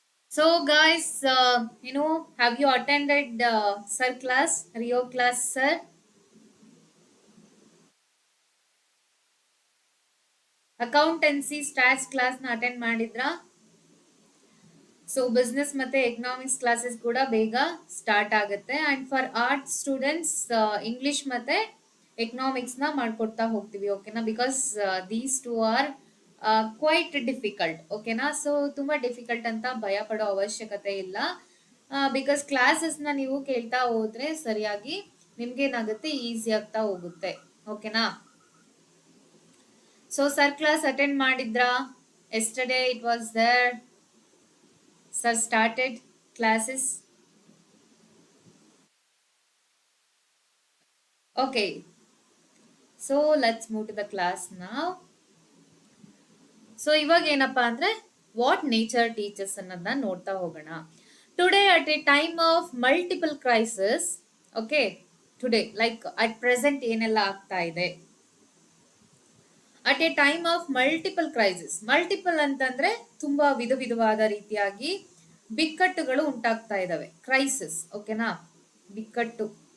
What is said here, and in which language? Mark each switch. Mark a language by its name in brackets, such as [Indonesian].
[English] So guys, have you attended sir class, Rio class, sir? [Kannada] Accountancy stats class ನ attend ಮಾಡಿದ್ರಾ? So business ಮತ್ತೆ economics classes ಕೂಡ ಬೇಗ start ಆಗುತ್ತೆ. [English] and for arts students [Kannada] English ಮತ್ತೆ economics ನ ಮಾಡ್ಕೊಡ್ತಾ ಹೋಗ್ತೀವಿ. ಓಕೆನಾ? [English] Because these two are quite difficult. ಓಕೆನಾ? [Kannada] ಸೊ ತುಂಬಾ ಡಿಫಿಕಲ್ಟ್ ಅಂತ ಭಯ ಪಡೋ ಅವಶ್ಯಕತೆ ಇಲ್ಲ. ಬಿಕಾಸ್ ಕ್ಲಾಸಸ್ ನ ನೀವು ಕೇಳ್ತಾ ಹೋದ್ರೆ ಸರಿಯಾಗಿ ನಿಮ್ಗೆ ಏನಾಗುತ್ತೆ, ಈಸಿ ಆಗ್ತಾ ಹೋಗುತ್ತೆ. ಓಕೆನಾ? ಸೊ ಸರ್ ಕ್ಲಾಸ್ ಅಟೆಂಡ್ ಮಾಡಿದ್ರಾ? [English] Yesterday it was there. Sir started classes. Okay. So let's move to the class now. [Kannada] So ಇವಾಗ ಏನಪ್ಪಾ ಅಂದ್ರೆ [English] what nature teachers [Kannada] ಅನ್ನೋದನ್ನ ನೋಡ್ತಾ ಹೋಗೋಣ. [English] Today at a time of multiple crisis. Okay, today like at present [Kannada] ಏನೆಲ್ಲ ಆಗ್ತಾ ಇದೆ. [English] At a time of multiple crisis. [Kannada] Multiple ಅಂತಂದ್ರೆ ತುಂಬಾ ವಿಧವಾದ ರೀತಿಯಾಗಿ ಬಿಕ್ಕಟ್ಟುಗಳು ಉಂಟಾಗ್ತಾ ಇದಾವೆ. ಕ್ರೈಸಿಸ್. ಓಕೆನಾ? ಬಿಕ್ಕಟ್ಟು.